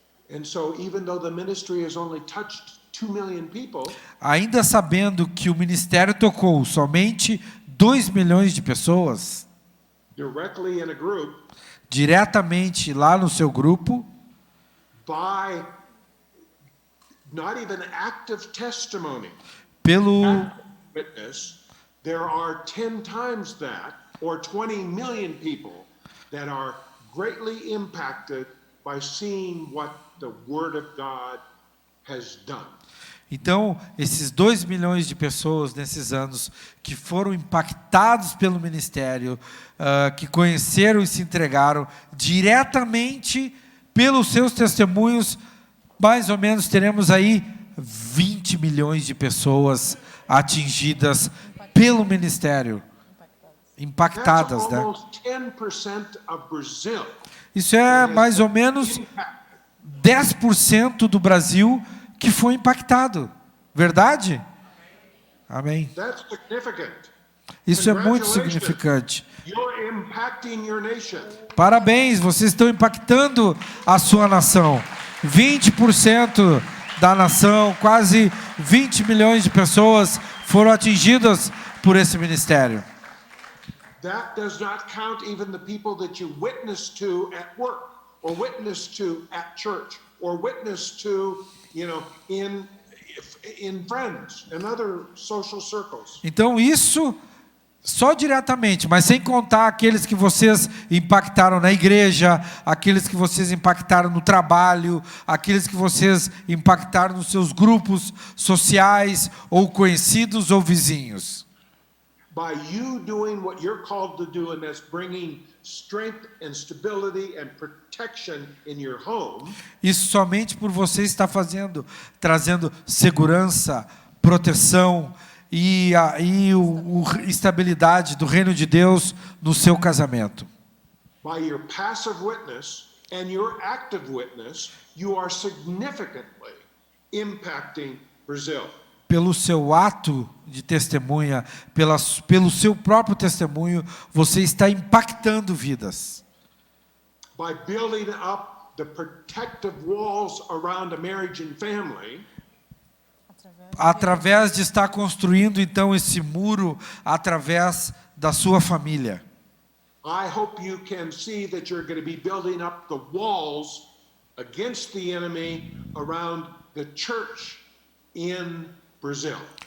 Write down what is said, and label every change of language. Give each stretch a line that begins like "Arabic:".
English: And so even though the ministry has only touched 2 million people,
Portuguese: ainda sabendo que o ministério tocou somente 2 milhões de pessoas,
English: directly in a group,
Portuguese: diretamente lá no seu grupo,
English: by not even active testimony,
Portuguese: pelo
English: witness, there are 10 times that, or 20 million people that are greatly impacted by seeing what the Word of God has done.
Portuguese: Então, esses 2 milhões de pessoas nesses anos que foram impactados pelo ministério, que conheceram e se entregaram diretamente pelos seus testemunhos, mais ou menos teremos aí 20 milhões de pessoas atingidas pelo ministério, impactadas,
English: That's
Portuguese: né?
English: almost 10% of Brazil.
Portuguese: Isso é mais ou menos 10% do Brasil que foi impactado. Verdade? Amém.
English: That's significant.
Portuguese: Isso é muito
English: Congratulations.
Portuguese: significante.
English: You're impacting your nation.
Portuguese: Parabéns, vocês estão impactando a sua nação. 20% da nação, quase 20 milhões de pessoas foram atingidas por esse ministério.
English: That does not count even the people that you witness to at work, or witness to at church, or witness to, in friends and other social circles.
Portuguese: Então isso só diretamente, mas sem contar aqueles que vocês impactaram na igreja, aqueles que vocês impactaram no trabalho, aqueles que vocês impactaram nos seus grupos sociais, ou conhecidos ou vizinhos.
English: By you doing what you're called to do, and that's bringing strength and stability and protection in your home.
Portuguese: Isso somente por você estar fazendo, trazendo segurança, proteção e estabilidade do reino de Deus no seu casamento.
English: By your passive witness and your active witness, you are significantly impacting Brazil.
Portuguese: Pelo seu ato de testemunha, pelo seu próprio testemunho, você está impactando vidas.
English: By building up the protective walls around a marriage and family,
Portuguese: através de estar construindo então esse muro através da sua família.
English: I hope you can see that you're going to be building up the walls against the enemy around the church in Brazil.